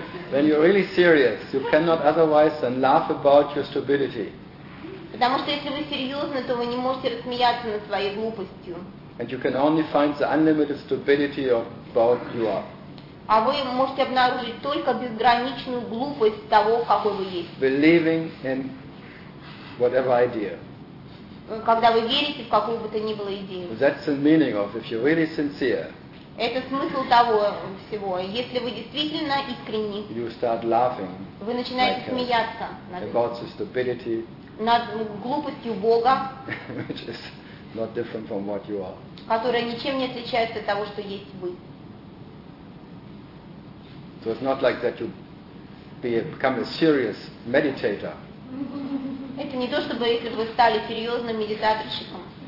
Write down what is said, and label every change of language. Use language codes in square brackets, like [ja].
[en] When you're really serious, you cannot otherwise than laugh about your stupidity. [ru] Потому что если вы серьезны, то вы не можете рассмеяться над своей глупостью. [en] And you can only find the unlimited stupidity of both you are. [ru] А вы можете обнаружить только безграничную глупость того, какой вы есть. [en] Believing in whatever idea. [ru] Когда вы верите в какую бы то ни было идею. [en] That's the meaning of if you're really sincere. [ru] Это смысл того всего. Если вы действительно искренни, [en] you start laughing, [ru] вы начинаете like смеяться над, [en] God's stupidity, [ru] над глупостью Бога, [en] which is not different from what you are. [ru] Которая ничем не отличается от того, что есть вы. [en] So it's not like that you become a serious meditator. [ru] Это не то, чтобы если бы вы стали серьезным медитаторщиком.